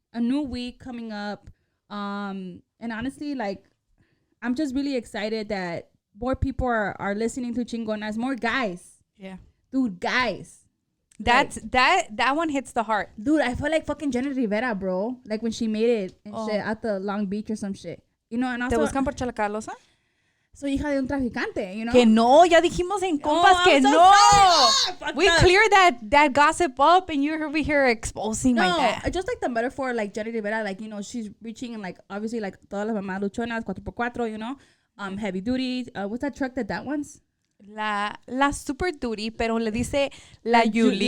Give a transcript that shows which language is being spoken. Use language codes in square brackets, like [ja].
[en] A new week coming up. And honestly, like, I'm just really excited that more people are listening to Chingonas. More guys. Yeah. Dude, guys. That's that one hits the heart. Dude, I feel like fucking Jenny Rivera, bro. Like when she made it and shit at the Long Beach or some shit. You know, and also... [es] ¿Te buscan por Chala Carlosa? soy hija de un traficante, [en] you know? [es] Que no, ya dijimos en compas que no. [en] We cleared that gossip up and you're over here exposing my dad. Just like the metaphor, like Jenny Rivera, like, you know, she's reaching and like, obviously, like, [es] todas las mamás luchonas, [en] 4x4, you know? Heavy duty. What's that truck that wants? [es] La Super Duty, pero le dice la Julie.